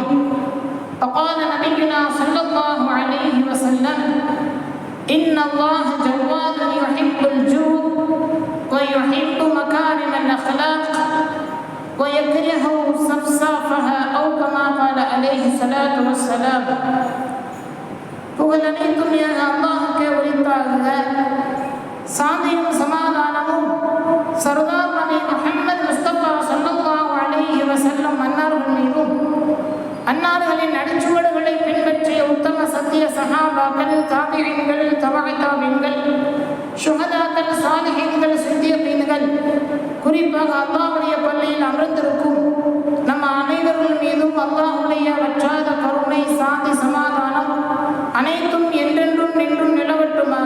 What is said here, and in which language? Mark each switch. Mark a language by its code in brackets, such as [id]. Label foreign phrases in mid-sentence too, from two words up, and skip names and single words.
[ar] وقال نبينا صلى الله عليه وسلم: إن الله جواد يحب الجود ويحب مكارم الأخلاق ويكره سفسافها أو كما قال عليه الصلاة والسلام. [ta] புகழனைத்தும் அல்லாஹ்வுக்கே உரித்தாக. சாந்தியும் சமாதானமும் சர்தார் நபி முஹம்மது முஸ்தபா [ar] صلى الله عليه وسلم [ta] அன்னார்கள் மீதும், அன்னார்களின் அடிச்சுவடுகளை பின்பற்றிய உத்தம சத்திய சஹாபாக்கள், தாபிஈன்கள், [ar] تبع التابعين, [ta] ஷுஹதாக்கள், சாலிஹீன்கள், சித்தியீன்கள், குறிப்பாக அல்லாஹ்வுடைய பள்ளியில் அமர்ந்திருக்கும் நம் அனைவர்கள் மீதும் அல்லாஹ்வுடைய வற்றாத கருணை, சாந்தி, சமாதானம் அனைத்தும் என்றென்றும் நின்றும் நிலவட்டுமாக.